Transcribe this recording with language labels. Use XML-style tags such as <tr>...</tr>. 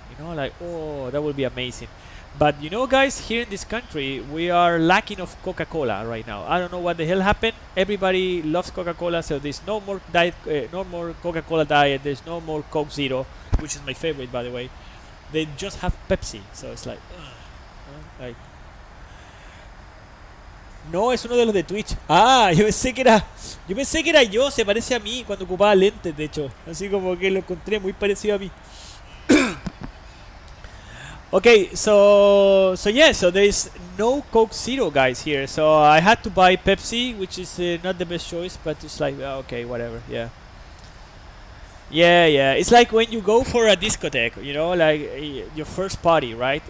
<en>You know, like, oh, that would be amazing. But you know, guys, here in this country, we are lacking of Coca-Cola right now. I don't know what the hell happened. Everybody loves Coca-Cola, so there's no more diet, no more Coca-Cola diet. There's no more Coke Zero, which is my favorite, by the way. They just have Pepsi, so it's like, like.</en> <es>No, es uno de los de Twitch. Ah, yo pensé que era yo. Se parece a mí cuando ocupaba lentes, de hecho. Así como que lo encontré muy parecido a mí.</es> <en>Okay, so yeah, so there is no Coke Zero, guys, here. So I had to buy Pepsi, which is not the best choice, but it's like, okay, whatever, yeah. Yeah, it's like when you go for a discotheque, you know, like your first party, right?</en>